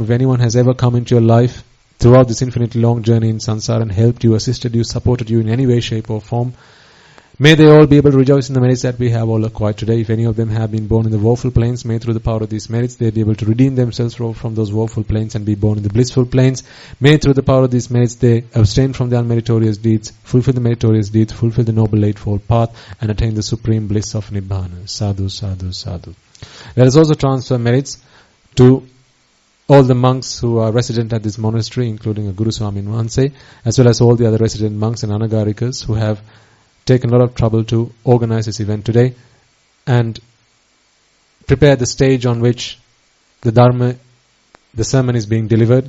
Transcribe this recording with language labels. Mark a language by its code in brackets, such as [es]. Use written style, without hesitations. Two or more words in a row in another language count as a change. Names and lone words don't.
[en] If anyone has ever come into your life throughout this infinitely long journey in samsara and helped you, assisted you, supported you in any way, shape or form, May they all be able to rejoice in the merits that we have all acquired today. If any of them have been born in the woeful planes, may through the power of these merits they be able to redeem themselves from those woeful planes and be born in the blissful planes. May through the power of these merits they abstain from the unmeritorious deeds, fulfill the meritorious deeds, fulfill the noble eightfold path, and attain the supreme bliss of Nibbana. [pi] Sadhu, sadhu, sadhu. [en] Let us also transfer merits to all the monks who are resident at this monastery, including Guru Swami Nwanse, as well as all the other resident monks and anagarikas who have taken a lot of trouble to organize this event today and prepare the stage on which the sermon is being delivered.